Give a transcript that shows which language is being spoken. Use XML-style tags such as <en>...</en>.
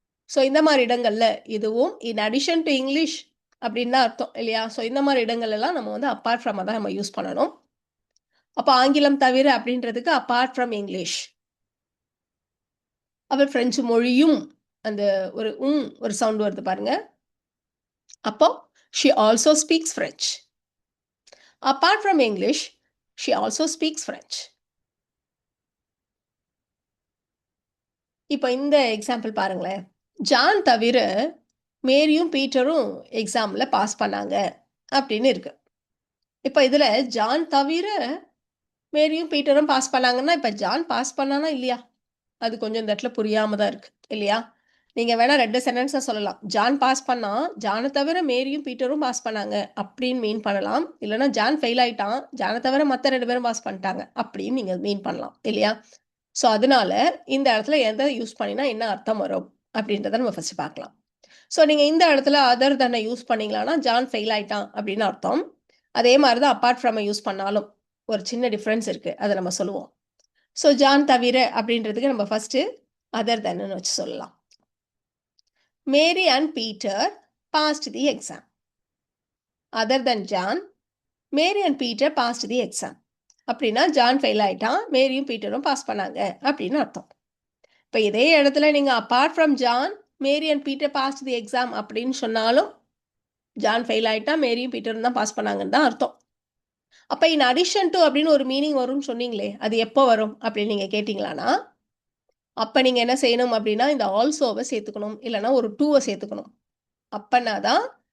<ta>So இந்த மாதிரி இடங்கள்ல இதுவும் இன் அடிஷன் டு இங்கிலீஷ் அப்படின்னு தான் அர்த்தம் இல்லையா? ஸோ இந்த மாதிரி இடங்கள் எல்லாம் நம்ம வந்து அப்பார்ட் ஃப்ரம் தான் நம்ம யூஸ் பண்ணணும். அப்போ ஆங்கிலம் தவிர அப்படின்றதுக்கு</ta> <en>Apart from English.</en> <ta>அவள் பிரெஞ்சு மொழியும் அந்த ஒரு சவுண்ட் வருது பாருங்க. அப்போ</ta> <en>she also speaks French. Apart from English, she also speaks French.</en> <ta>இப்போ இந்த எக்ஸாம்பிள் பாருங்களேன். ஜான் தவிர மேரியும் பீட்டரும் எக்ஸாம்ல பாஸ் பண்ணாங்க அப்படின்னு இருக்கு. இப்போ இதுல ஜான் தவிர மேரியும் பீட்டரும் பாஸ் பண்ணாங்கன்னா இப்போ ஜான் பாஸ் பண்ணானா இல்லையா? அது கொஞ்சம் இந்த இடத்துல புரியாம தான் இருக்கு இல்லையா? நீங்க வேணா 2 சென்டென்ஸா சொல்லலாம். ஜான் பாஸ் பண்ணா, ஜானை தவிர மேரியும் பீட்டரும் பாஸ் பண்ணாங்க அப்படின்னு மீன் பண்ணலாம். இல்லைன்னா ஜான் ஃபெயில் ஆயிட்டான், ஜானை தவிர மற்ற 2 பேரும் பாஸ் பண்ணிட்டாங்க அப்படின்னு நீங்க மீன் பண்ணலாம் இல்லையா? ஸோ அதனால இந்த இடத்துல எதை யூஸ் பண்ணினா என்ன அர்த்தம் வரும் அப்படின்றத நம்ம ஃபர்ஸ்ட் பார்க்கலாம். ஸோ நீங்க இந்த இடத்துல அதர் தன்னை யூஸ் பண்ணீங்களான்னா ஜான் ஃபெயில் ஆயிட்டான் அப்படின்னு அர்த்தம். அதே மாதிரி தான் அப்பார்ட் ஃப்ரம் யூஸ் பண்ணாலும் ஒரு சின்ன டிஃப்ரென்ஸ் இருக்கு, அதை நம்ம சொல்லுவோம். ஸோ ஜான் தவிர அப்படின்றதுக்கு நம்ம ஃபர்ஸ்ட் அதர் தன்னு வச்சு சொல்லலாம்.</ta> <en>Mary and Peter passed the exam. Other than John, Mary and Peter passed the exam.</en> <ta>அப்படின்னா ஜான் ஃபெயில் ஆயிட்டான், மேரியும் பீட்டரும் பாஸ் பண்ணாங்க அப்படின்னு அர்த்தம். இப்போ இதே இடத்துல நீங்க</ta> <en>apart from John, Mary and Peter passed the exam</en> <ta>அப்படின்னு சொன்னாலும் ஜான் ஃபெயில் ஆயிட்டான், மேரியும் பீட்டரும் தான் பாஸ் பண்ணாங்கன்னு தான் அர்த்தம். அப்போ இன் அடிஷன் டு அப்படின்னு ஒரு மீனிங் வரும்னு சொன்னீங்களே, அது எப்போ வரும் அப்படின்னு நீங்க கேட்டீங்களான்னா, அப்போ நீங்க என்ன செய்யணும் அப்படின்னா இந்த ஆல்சோவை சேர்த்துக்கணும், இல்லைன்னா ஒரு டூவை சேர்த்துக்கணும். அப்பனா தான்</ta>